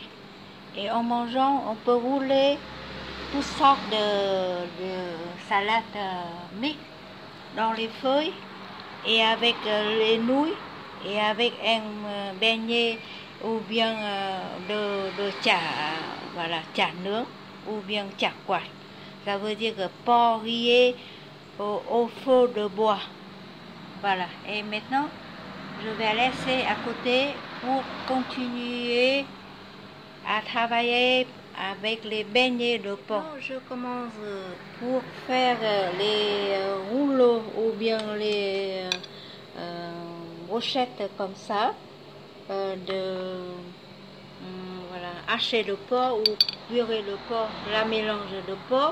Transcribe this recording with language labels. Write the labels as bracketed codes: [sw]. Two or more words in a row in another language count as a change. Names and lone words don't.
[fr] Et en mangeant, on peut rouler toutes sortes de salades mixtes dans les feuilles et avec les nouilles et avec un beignet ou bien de chả, voilà, [vi] chả nướng [fr] ou bien [vi] chả quạt. [fr] Ça veut dire que porc rillé au feu de bois. Voilà, et maintenant je vais laisser à côté pour continuer à travailler avec les beignets de porc. Je commence pour faire les rouleaux ou bien les brochettes comme ça voilà, hacher le porc ou purée de porc, la mélange de porc.